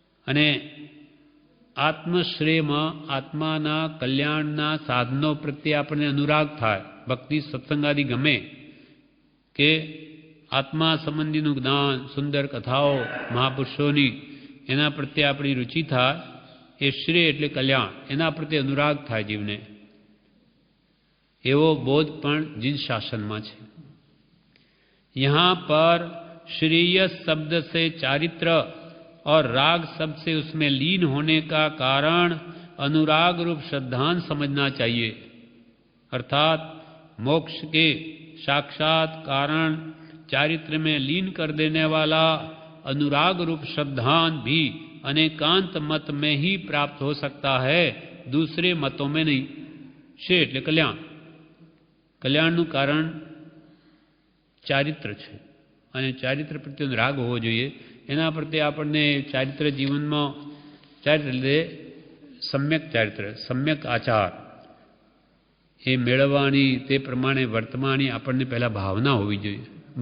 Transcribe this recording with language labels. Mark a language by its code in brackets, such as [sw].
[gu] અને આત્મશ્રેયમાં આત્માના કલ્યાણના સાધનો પ્રત્યે આપણને અનુરાગ થાય, ભક્તિ સત્સંગાદિ ગમે કે આત્મા સંબંધીનું જ્ઞાન, સુંદર કથાઓ મહાપુરુષોની એના પ્રત્યે આપણી રુચિ થાય, એ શ્રેય એટલે કલ્યાણ, એના પ્રત્યે અનુરાગ થાય જીવને, એવો બોધ પણ જીન શાસનમાં છે। [hi] यहाँ पर श्रेय शब्द से चारित्र और राग शब्द से उसमें लीन होने का कारण अनुराग रूप श्रद्धान समझना चाहिए। अर्थात मोक्ष के साक्षात कारण चारित्र में लीन कर देने वाला अनुराग रूप श्रद्धान भी अनेकांत मत में ही प्राप्त हो सकता है, दूसरे मतों में नहीं। [gu] श्रेय એટલે કલ્યાણ, કલ્યાણનું કારણ ચારિત્ર છે અને ચારિત્ર પ્રત્યેનો રાગ હોવો જોઈએ। એના પ્રત્યે આપણને ચારિત્ર જીવનમાં, ચારિત્ર એટલે સમ્યક ચારિત્ર, સમ્યક આચાર એ મેળવવાની, તે પ્રમાણે વર્તમાની આપણને પહેલાં ભાવના હોવી જોઈએ।